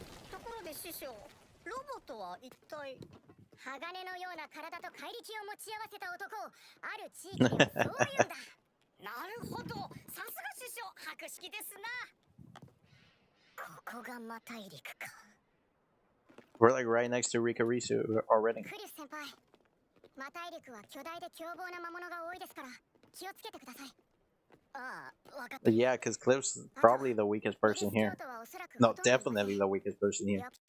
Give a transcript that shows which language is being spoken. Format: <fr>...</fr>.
<ja>ところで師匠、ロボットは一体鋼のような体と怪力を持ち合わせた男をある地域ではそういうんだ。なるほど、さすが師匠、博識ですな。ここが魔大陸か。</ja> <en>We're like right next to Rikarisu already.</en> <ja>クリス先輩、魔大陸は巨大で凶暴な魔物が多いですから気をつけてください。</ja> <en>Yeah, because Cliff's probably the weakest person here. No, definitely the weakest person here.</en>